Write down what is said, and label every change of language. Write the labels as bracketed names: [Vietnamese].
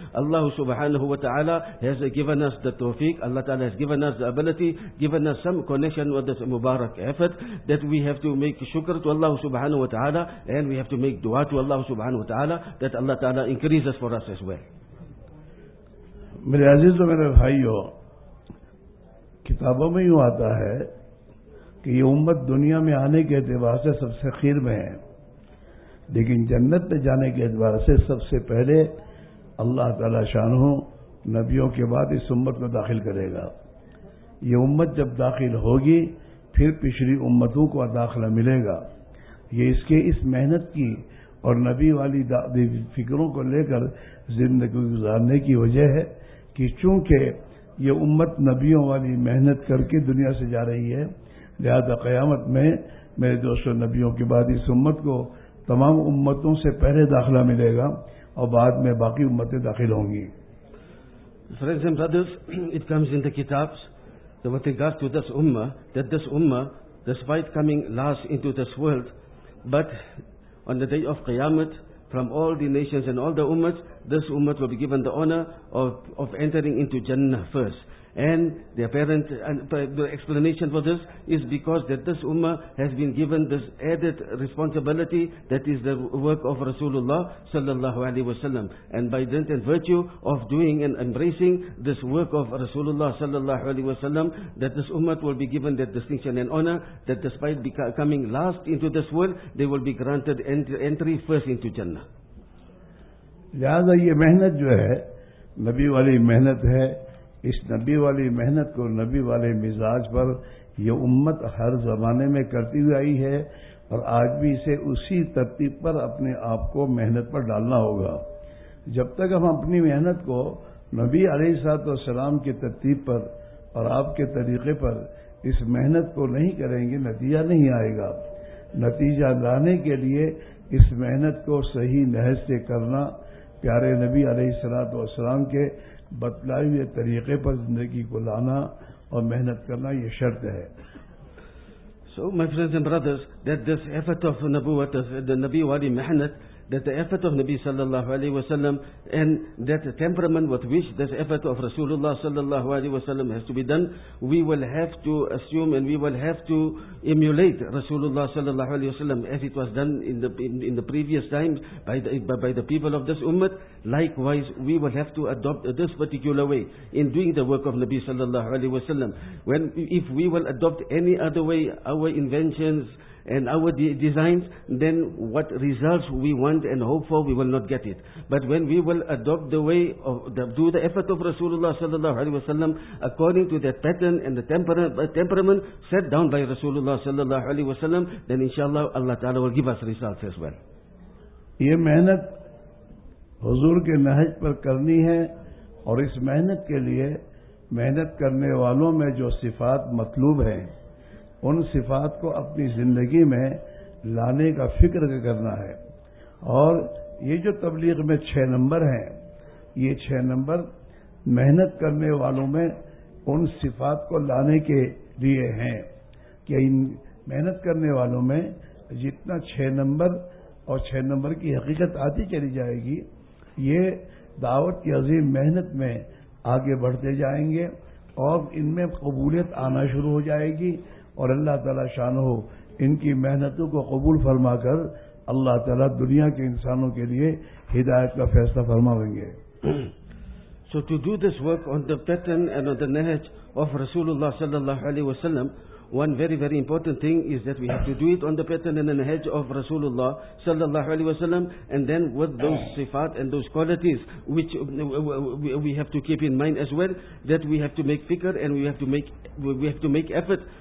[English] Allah subhanahu wa ta'ala has given us the tawfiq, Allah ta'ala has given us the ability, given us some connection with this mubarak effort, that we have to make shukr to Allah subhanahu wa ta'ala, and we have to make dua to Allah subhanahu wa ta'ala, that Allah ta'ala increases for us as well. [Urdu] میرے عزیز و میرے بھائیو, کتابوں میں یوں آتا ہے کہ یہ امت دنیا میں آنے کے اعتبار سے سب سے خیر میں ہے, لیکن جنت میں جانے کے اعتبار سے سب سے پہلے اللہ تعالی شانہ نبیوں کے بعد اس امت کو داخل کرے گا. یہ امت جب داخل ہوگی پھر پچھلی امتوں کو داخلہ ملے گا. یہ اس کے اس محنت کی اور نبی والی فکروں کو لے کر زندگی گزارنے کی وجہ ہے کہ چونکہ یہ امت نبیوں والی محنت کر کے دنیا سے جا رہی ہے, لہذا قیامت میں میرے دوست اور نبیوں کے بعد اس امت کو تمام امتوں سے پہلے داخلہ ملے گا اور بعد میں باقی امتیں داخل ہوں گی. [English] For example, brothers, it comes in the kitabs that with regard to this ummah, that this ummah, despite coming last into this world, but on the day of Qiyamah, from all the nations and all the ummahs, this ummah will be given the honor of entering into Jannah first. And the apparent the explanation for this is because that this ummah has been given this added responsibility, that is the work of Rasulullah sallallahu alaihi wasallam, and by dint and virtue of doing and embracing this work of Rasulullah sallallahu alaihi wasallam, that this ummah will be given that distinction and honor, that despite coming last into this world, they will be granted entry first into Jannah. [Urdu] لہذا یہ محنت جو ہے نبی والی محنت ہے, اس نبی والی محنت کو نبی والے مزاج پر یہ امت ہر زمانے میں کرتی ہوئی آئی ہے اور آج بھی اسے اسی ترتیب پر اپنے آپ کو محنت پر ڈالنا ہوگا. جب تک ہم اپنی محنت کو نبی علیہ الصلوۃ والسلام کی ترتیب پر اور آپ کے طریقے پر اس محنت کو نہیں کریں گے, نتیجہ نہیں آئے گا. نتیجہ لانے کے لیے اس محنت کو صحیح نحو سے کرنا, پیارے نبی علیہ الصلوۃ والسلام کے بتلائے ہوئے طریقے پر زندگی کو لانا اور محنت کرنا یہ شرط ہے. [English] So my friends and brothers, that this effort of nabuwat, the [Urdu] nabi wali mehnat, [English] that the effort of Nabi sallallahu alaihi wasallam, and that temperament with which this effort of Rasulullah sallallahu alaihi wasallam has to be done, we will have to assume and we will have to emulate Rasulullah sallallahu alaihi wasallam as it was done in the previous times by the people of this ummah. Likewise, we will have to adopt this particular way in doing the work of Nabi sallallahu alaihi wasallam. When if we will adopt any other way, our inventions and our designs, then what results we want and hope for, we will not get it. But when we will adopt the way of do the effort of Rasulullah sallallahu alaihi wasallam according to that pattern and the temperament set down by Rasulullah sallallahu alaihi wasallam, then inshallah Allah Ta'ala will give us results as well. [Urdu] یہ محنت حضور کے نہج پر کرنی ہے, اور اس محنت کے لیے محنت کرنے والوں میں جو صفات مطلوب ہیں ان صفات کو اپنی زندگی میں لانے کا فکر کرنا ہے. اور یہ جو تبلیغ میں 6 نمبر ہیں, یہ 6 نمبر محنت کرنے والوں میں ان صفات کو لانے کے لیے ہیں کہ ان محنت کرنے والوں میں جتنا 6 نمبر اور 6 نمبر کی حقیقت آتی چلی جائے گی, یہ دعوت کی عظیم محنت میں آگے بڑھتے جائیں گے اور ان میں قبولیت آنا شروع ہو جائے گی, اور اللہ تعالیٰ شانہ ان کی محنتوں کو قبول فرما کر اللہ تعالیٰ دنیا کے انسانوں کے لیے ہدایت کا فیصلہ فرماویں گے. [English] So to do this work on the pattern and on the nahj of Rasulullah sallallahu alaihi wasallam, one very very important thing is that we have to do it on the pattern and the nahj of Rasulullah sallallahu alaihi wasallam, and then with those sifat and those qualities which we have to keep in mind as well, that we have to make fikr and we have to make effort.